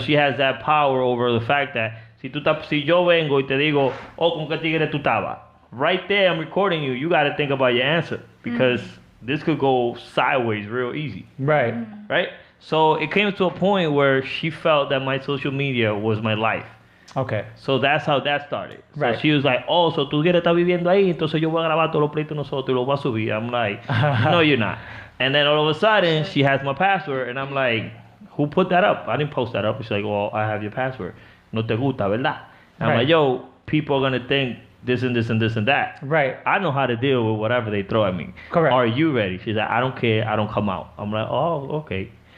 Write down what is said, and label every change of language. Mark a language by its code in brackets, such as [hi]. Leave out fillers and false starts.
[en] So she has that power over the fact that [es] si yo vengo y te digo, con qué tigre tú estabas, [en] right there I'm recording you. You got to think about your answer because this could go sideways real easy. Right. Right? So it came to a point where she felt that my social media was my life. Okay. So that's how that started. Right. So she was like, [es] so tú quieres estar viviendo ahí, entonces yo voy a grabar todos los pleitos nosotros y los voy a subir. [en] I'm like, no, you're not. And then all of a sudden, she has my password, and I'm like, who put that up? I didn't post that up. She's like, well, I have your password. [es] No te gusta, ¿verdad? [en] And I'm like, yo, people are going to think this and this and this and that. Right. I know how to deal with whatever they throw at me. Correct. Are you ready? She's like, I don't care. I don't come out. I'm like, oh, okay.